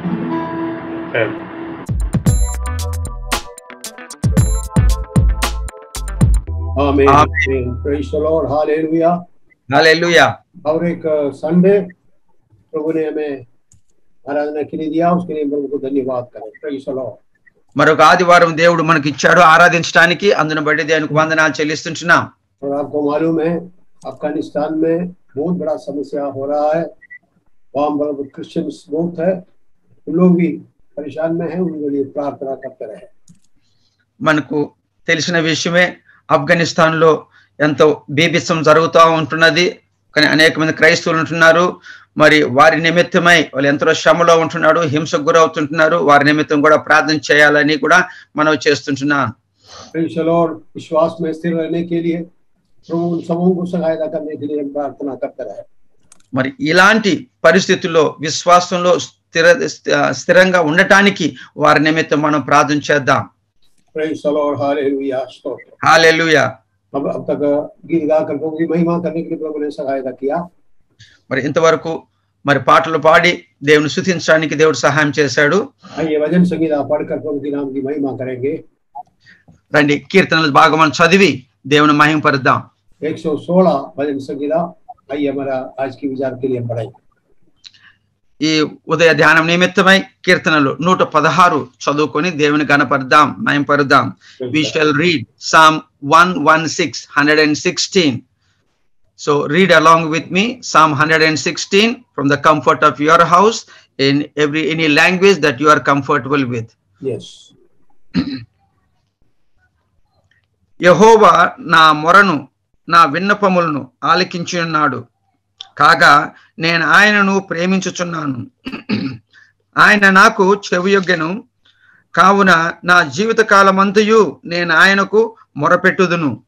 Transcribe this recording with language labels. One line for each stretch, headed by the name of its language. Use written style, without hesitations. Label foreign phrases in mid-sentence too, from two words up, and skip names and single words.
Hindi: आमीन।
English: Praise the Lord, hallelujah
Hindi: हालेलुया। और एक संडे प्रभु ने हमें आराधना के लिए दिया, उसके लिए प्रभु को धन्यवाद करें।
English: Praise the Lord.
Telugu: మరొక ఆదివారం దేవుడు మనకి ఇచ్చాడు ఆరాధించడానికి, అందును బట్టి దేవునికి వందనాలు చెల్లిస్తున్నాం।
Hindi: और आपको मालूम है अफगानिस्तान में बहुत बड़ा समस्या हो रहा है, वहाँ मतलब क्रिश्चियंस बहुत है, उन लोग भी परेशान में है, उनके लिए प्रार्थना करते रहे।
Telugu: మనకు తెలిసిన విషయమే, ఆఫ్ఘనిస్తాన్ లో ఎంతో బీభత్సం జరుగుతూ ఉంటున్నది, కానీ అనేక మంది క్రైస్తవులు ఉంటున్నారు, మరి వారి నిమిత్తమై వాళ్ళు ఎంతో శ్రమలో ఉంటున్నాడు, హింసకు గురవుతుంటున్నారు, వారి నిమిత్తం కూడా ప్రార్థన చేయాలని కూడా మనం చేస్తుంటున్నాం।
Hindi: विश्वास में स्थिर रहने के लिए प्रभु उन समूह को सहायता करने के लिए हम प्रार्थना करते रहे।
Telugu: మరి ఇలాంటి పరిస్థితుల్లో విశ్వాసంలో స్థిరంగా ఉండటానికి వారి నిమిత్తం మనం ప్రార్థన చేద్దాం.
English: Praise the Lord,
Telugu: hallelujah, స్తోత్రం. హల్లెలూయా.
Hindi: अब तक गीत गाकर प्रभु की महिमा करने के लिए प्रभु ने सहायता किया.
Telugu: మరి ఇంతవరకు మరి పాటలు పాడి దేవుని స్తుతించడానికి దేవుడు సహాయం చేశాడు.
Hindi: आइए भजन संगीत पढ़कर प्रभु के नाम की महिमा करेंगे.
Telugu: రండి కీర్తనల భాగం చదివి దేవుని మహిమపరుద్దాం.
Hindi: 116 भजन संगीत. आइए हमारा आज की विचार के लिए पढ़ेंगे.
Telugu: ఈ ఉదయ ధ్యానం నిమిత్తమై కీర్తనలు 116 చదువుకొని దేవుని గణపరుద్దాం, మహిమపరుద్దాం.
English: We shall read Psalm 116. So read along with me Psalm 116 from the comfort of your house in any language that you are comfortable with. Yes.
Telugu: యెహోవా నా మొరను నా విన్నపములను ఆలకించి ఉన్నాడు, కాగా నేను ఆయనను ప్రేమించుచున్నాను. ఆయన నాకు చెవియొగ్గెను, కావున నా జీవిత కాలమంతయు నేను ఆయనకు మొరపెట్టుదును.